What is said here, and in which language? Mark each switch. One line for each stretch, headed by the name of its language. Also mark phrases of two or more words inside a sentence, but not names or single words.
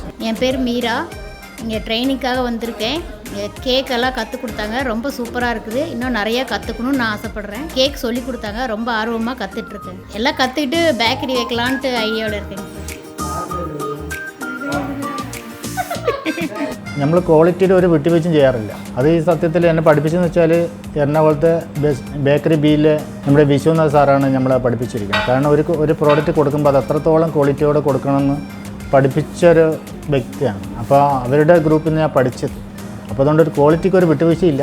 Tamil: என் பேர் மீரா. இங்கே ட்ரைனிங்காக வந்திருக்கேன். கேக்கெல்லாம் கற்றுக் கொடுத்தாங்க. ரொம்ப சூப்பராக இருக்குது. இன்னும் நிறையா கற்றுக்கணும்னு நான் ஆசைப்பட்றேன். கேக் சொல்லி கொடுத்தாங்க. ரொம்ப ஆர்வமாக கற்றுட்ருக்கேன். எல்லாம் கற்றுக்கிட்டு பேக்கரி வைக்கலான்ட்டு ஐடியாவில் இருக்கேங்க.
Malayalam: നമ്മൾ ക്വാളിറ്റിയിൽ ഒരു വിട്ടുവീഴ്ചയും ചെയ്യാറില്ല. അത് ഈ സത്യത്തിൽ എന്നെ പഠിപ്പിച്ചെന്ന് വെച്ചാൽ എറണാകുളത്തെ ബേക്കറി ബിയിലെ നമ്മുടെ വിശ്വനാഥ് സാറാണ് നമ്മളെ പഠിപ്പിച്ചിരിക്കുന്നത്. കാരണം ഒരു പ്രോഡക്റ്റ് കൊടുക്കുമ്പോൾ അത് എത്രത്തോളം ക്വാളിറ്റിയോടെ കൊടുക്കണമെന്ന് പഠിപ്പിച്ചൊരു വ്യക്തിയാണ്. അപ്പോൾ അവരുടെ ഗ്രൂപ്പിൽ നിന്ന് ഞാൻ പഠിച്ചത്. അപ്പോൾ അതുകൊണ്ട് ഒരു ക്വാളിറ്റിക്ക് ഒരു വിട്ടുവീഴ്ചയില്ല.